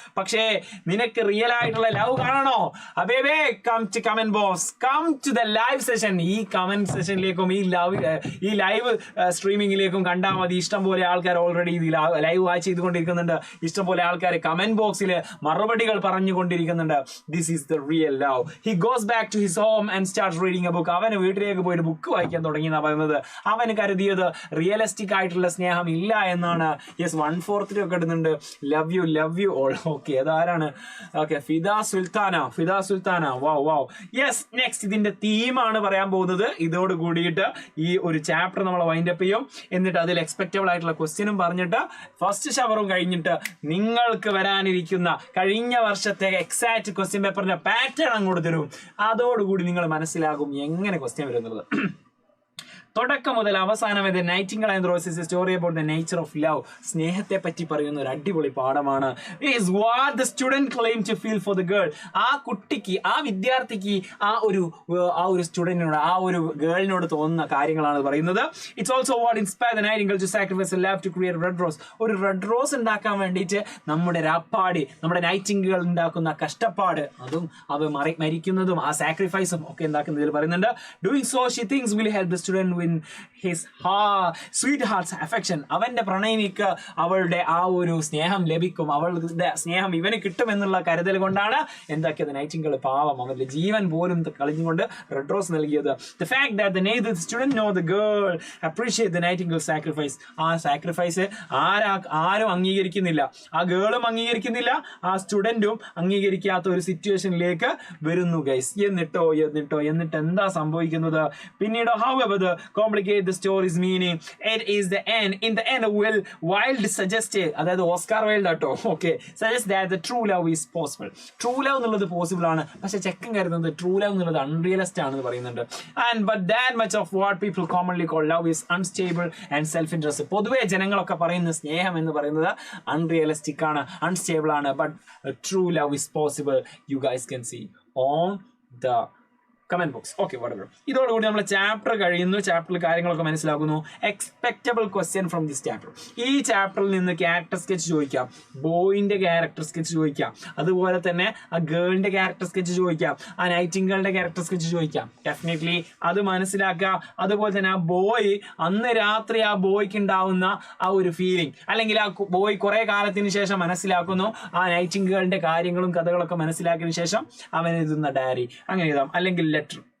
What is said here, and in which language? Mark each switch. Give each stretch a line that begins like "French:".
Malayalam: പക്ഷേ നിനക്ക് റിയൽ ആയിട്ടുള്ള ലവ് കാണണോ?
English: അബേബേ, come to comment box, come to the live session.
Malayalam: ഈ കമന്റ് സെഷനിലേക്കും ഈ ലൈവ് സ്ട്രീമിംഗിലേക്കും കണ്ടാൽ മതി. ഇഷ്ടംപോലെ ആൾക്കാർ ഓൾറെഡി ഇത് ലൈവ് വാച്ച് ചെയ്തുകൊണ്ടിരിക്കുന്നുണ്ട്. ഇഷ്ടംപോലെ ആൾക്കാർ കമന്റ് ബോക്സിൽ മറുപടികൾ പറഞ്ഞുകൊണ്ടിരിക്കുന്നുണ്ട്.
English: This is the real love. He goes back to his home and starts reading a book.
Malayalam: അവന് വീട്ടിലേക്ക് പോയി ഒരു ബുക്ക് വായിക്കാൻ തുടങ്ങി എന്നാ പറയുന്നത്. അവന് കരുതിയത് റിയലിസ്റ്റിക് ആയിട്ടുള്ള സ്നേഹം ഇല്ല എന്നാണ്. യെസ്, 1/4 ഒക്കെ ഇടുന്നുണ്ട്.
English: Love you all.
Malayalam: ഓക്കെ, അതാരാണ്? ഓക്കെ, ഫിദ സുൽത്താന. വാവ്. യെസ്, നെക്സ്റ്റ് ഇതിന്റെ തീമാണ് പറയാൻ പോകുന്നത്. ഇതോട് കൂടിയിട്ട് ഈ ഒരു ചാപ്റ്റർ നമ്മൾ വൈൻഡ് അപ്പ് ചെയ്യും. എന്നിട്ട് അതിൽ എക്സ്പെക്റ്റബിൾ ആയിട്ടുള്ള ക്വസ്റ്റ്യനും പറഞ്ഞിട്ട് ഫസ്റ്റ് ഷവറും കഴിഞ്ഞിട്ട് നിങ്ങൾക്ക് വരാനിരിക്കുന്ന കഴിഞ്ഞ വർഷത്തെ എക്സാക്ട് ക്വസ്റ്റ്യൻ പേപ്പറിന്റെ പാറ്റേൺ അങ്ങോട്ട് തരും. അതോടുകൂടി നിങ്ങൾ മനസ്സിലാകും എങ്ങനെ ക്വസ്റ്റ്യൻ വരുന്നത്. തുടക്കം മുതൽ അവസാനം വരെ
English: Nightingale and rose is a story about the nature of love.
Malayalam: സ്നേഹത്തെ പറ്റി പറയുന്ന ഒരു അടിപൊളി പാഠമാണ്.
English: is what the student claimed to feel for the girl.
Malayalam: ആ കുട്ടിക്ക്, ആ വിദ്യാർത്ഥിക്ക്, ആ ഒരു സ്റ്റുഡന്റിനോട്, ആ ഒരു ഗേളിനോട് തോന്നുന്ന കാര്യങ്ങളാണ് പറയുന്നത്.
English: It's also what inspire the nightingale to sacrifice love to create red rose.
Malayalam: ഒരു റെഡ് റോസ് ഉണ്ടാക്കാൻ വേണ്ടിയിട്ട് നമ്മുടെ രാപ്പാടി, നമ്മുടെ നൈറ്റിംഗേൽ ഉണ്ടാക്കുന്ന കഷ്ടപ്പാട്, അതും അവ മരിക്കുന്നതും ആ സാക്രിഫൈസും ഒക്കെ ഉണ്ടാക്കുന്നതിൽ പറയുന്നുണ്ട്.
English: Doing so she thinks will help the student win his sweetheart's affection.
Malayalam: അവന്റെ പ്രണയിനിക്ക് അവളുടെ ആ ഒരു സ്നേഹം ലഭിക്കും, അവളുടെ സ്നേഹം ഇവന് കിട്ടുമെന്നുള്ള കരുതൽ കൊണ്ടാണ് എന്താക്കിയത് നൈറ്റിംഗേൽ പാവം അവന്റെ ജീവൻ പോലും കളഞ്ഞുകൊണ്ട് റെഡ് റോസ് നൽകിയത്.
English: The fact that the student know the girl appreciate the nightingale sacrifice.
Malayalam: ആ സാക്രിഫൈസ് ആരും അംഗീകരിക്കുന്നില്ല, ആ ഗേളും അംഗീകരിക്കുന്നില്ല, ആ സ്റ്റുഡന്റും അംഗീകരിക്കാത്ത ഒരു സിറ്റുവേഷനിലേക്ക് വരുന്നു ഗൈസ്. എന്നിട്ട് എന്താ സംഭവിക്കുന്നത് പിന്നീട്?
English: however the complicate the story's meaning, it is the end. In the end Wilde suggested,
Malayalam: അതായത് ഓസ്കാർ വൈൽഡ് ആട്ടോ,
English: suggest that the true love is possible.
Malayalam: True love എന്നുള്ളത് പോസിബിൾ ആണ്, പക്ഷെ ചെക്കൻ കരുതുന്നത് ട്രൂ ലവ് എന്നുള്ളത് അൺറിയലിസ്റ്റ് ആണെന്ന് പറയുന്നുണ്ട്.
English: but that much of what people commonly call love is unstable and self-interest.
Malayalam: പൊതുവെ ജനങ്ങളൊക്കെ പറയുന്ന സ്നേഹം എന്ന് പറയുന്നത് അൺറിയലിസ്റ്റിക് ആണ്, അൺസ്റ്റേബിൾ ആണ്.
English: but true love is possible. You guys can see on the comment box. whatever.
Malayalam: ഇതോടുകൂടി നമ്മൾ ചാപ്റ്റർ കഴിയുന്നു. ചാപ്റ്ററിൽ കാര്യങ്ങളൊക്കെ മനസ്സിലാക്കുന്നു.
English: Expectable question from this chapter.
Malayalam: ഈ ചാപ്റ്ററിൽ നിന്ന് ക്യാരക്ടർ സ്കെച്ച് ചോദിക്കാം, ബോയിന്റെ ക്യാരക്ടർ സ്കെച്ച് ചോദിക്കാം, അതുപോലെ തന്നെ ആ ഗേളിന്റെ ക്യാരക്ടർ സ്കെച്ച് ചോദിക്കാം, ആ നൈറ്റിംഗേളിന്റെ ക്യാരക്ടർ സ്കെച്ച് ചോദിക്കാം. ഡെഫിനറ്റ്ലി അത് മനസ്സിലാക്കുക. അതുപോലെ തന്നെ ആ ബോയ്, അന്ന് രാത്രി ആ ബോയ്ക്ക് ഉണ്ടാവുന്ന ആ ഒരു ഫീലിംഗ്, അല്ലെങ്കിൽ ആ ബോയ് കുറെ കാലത്തിന് ശേഷം മനസ്സിലാക്കുന്നു ആ നൈറ്റിംഗേളിന്റെ കാര്യങ്ങളും കഥകളൊക്കെ മനസ്സിലാക്കിയതിനു ശേഷം അവൻ എഴുതുന്ന ഡയറി അങ്ങനെ എഴുതാം, അല്ലെങ്കിൽ ലെറ്റർ.